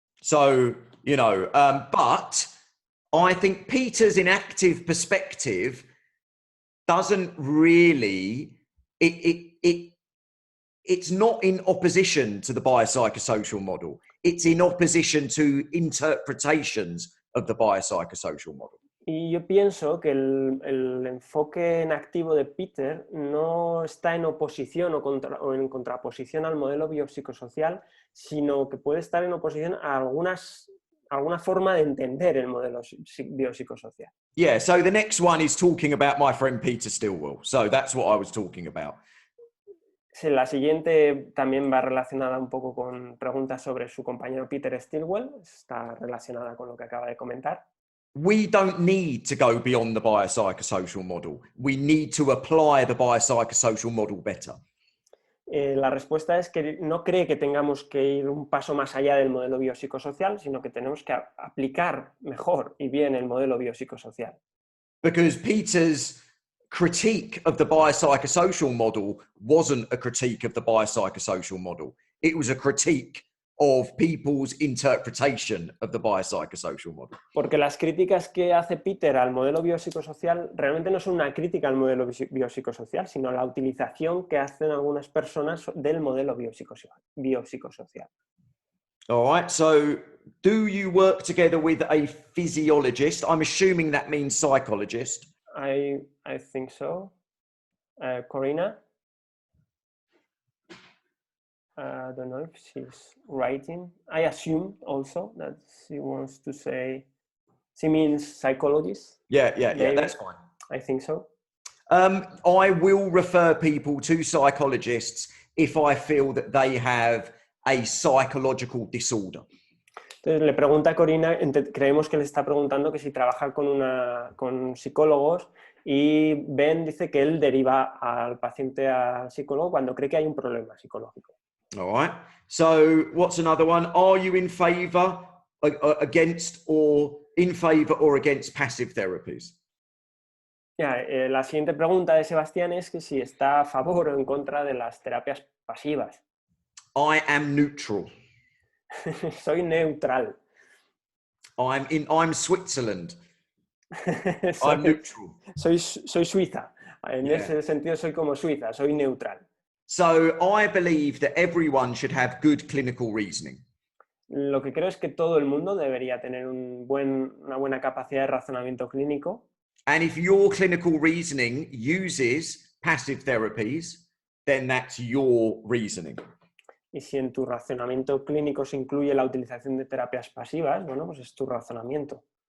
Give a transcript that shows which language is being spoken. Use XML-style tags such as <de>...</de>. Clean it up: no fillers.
<en>So, you know, but I think Peter's inactive perspective doesn't really, it's not in opposition to the biopsychosocial model. It's in opposition to interpretations of the biopsychosocial model.</en> <es>Y yo pienso que el enfoque en activo de Peter no está en oposición o en contraposición al modelo biopsicosocial, sino que puede estar en oposición a alguna forma de entender el modelo biopsicosocial.</es> <en>Yeah, so the next one is talking about my friend Peter Stilwell. So that's what I was talking about.</en> <es>La siguiente también va relacionada un poco con preguntas sobre su compañero Peter Stilwell. Está relacionada con lo que acaba de comentar.</es> <en>We don't need to go beyond the biopsychosocial model. We need to apply the biopsychosocial model better.</en> <es>La respuesta es que no cree que tengamos que ir un paso más allá del modelo biopsicosocial, sino que tenemos que aplicar mejor y bien el modelo biopsicosocial.</es> <en>Because Peter's critique of the biopsychosocial model wasn't a critique of the biopsychosocial model. It was a critique of people's interpretation of the biopsychosocial model.</en> <es>Porque las críticas que hace Peter al modelo biopsicosocial realmente no son una crítica al modelo biopsicosocial, sino la utilización que hacen algunas personas del modelo biopsicosocial.</es> <en>All right, so do you work together with a physiologist? I'm assuming that means psychologist. I think so. Corina? I don't know if she's writing. I assume also that she wants to say, she means psychologist. Yeah, that's fine. I think so. I will refer people to psychologists if I feel that they have a psychological disorder.</en> <es>Entonces le pregunta a Corina, creemos que le está preguntando que si trabaja con psicólogos, y Ben dice que él deriva al paciente al psicólogo cuando cree que hay un problema psicológico.</es> <en>All right. So what's another one? Are you in favor, against, or in favor or against passive therapies?</en> <es>La siguiente pregunta de Sebastián es que si está a favor o en contra de las terapias pasivas.</es> <en>I am neutral.</en> <es>Soy neutral.</es> <en>I'm Switzerland. I'm neutral.</en> <es>Soy Suiza. En ese sentido soy como Suiza, soy neutral.</es> <en>So I believe that everyone should have good clinical reasoning.</en> <es>Lo que creo es que todo el mundo debería tener una buena capacidad de razonamiento clínico.</es> <en>And if your clinical reasoning uses passive therapies, then that's your reasoning.</en> <es>Y si en tu razonamiento clínico se incluye la utilización de terapias pasivas, bueno, pues es tu razonamiento.</es>